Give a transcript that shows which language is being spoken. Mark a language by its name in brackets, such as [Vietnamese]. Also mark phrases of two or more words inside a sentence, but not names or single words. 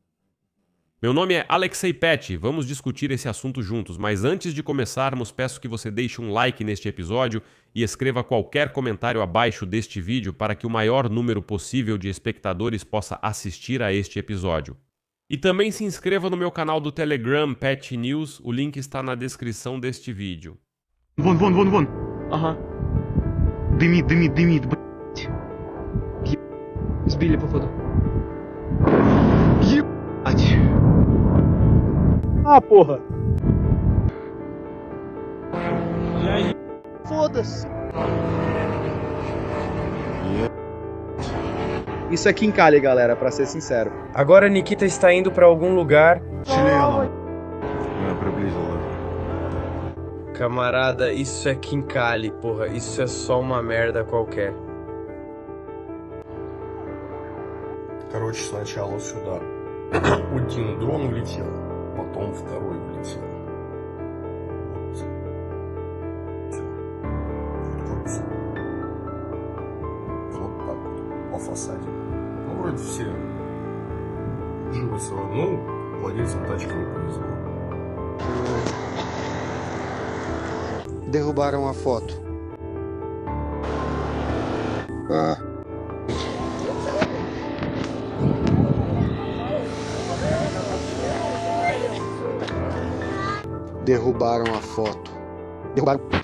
[Portuguese] Meu nome é Alexei Pet, vamos discutir esse assunto juntos, mas antes de começarmos, peço que você deixe um like neste episódio e escreva qualquer comentário abaixo deste vídeo para que o maior número possível de espectadores possa assistir a este episódio. E também se inscreva no meu canal do Telegram Pet News, o link está na descrição deste vídeo. [Russian] Вон. Ага, Дымит, блядь. сбили, походу. Ебать. [Portuguese] Ah, porra! Foda-se! Isso é Quincalha, galera, pra ser sincero. Agora Nikita está indo para algum lugar. [Russian] Членом. Я приблизил. [Portuguese] Camarada, isso é Quincali, porra. Isso é só uma merda qualquer. [Russian] Короче, сначала сюда один дрон улетел, потом второй улетел. Вот. Всё. Тут корпус. Вот так вот, по фасаде. Ну, вроде все живы целы. Ну, владельцам тачки не повезло. [Portuguese] Derrubaram a foto. Derrubaram a foto. Derrubaram.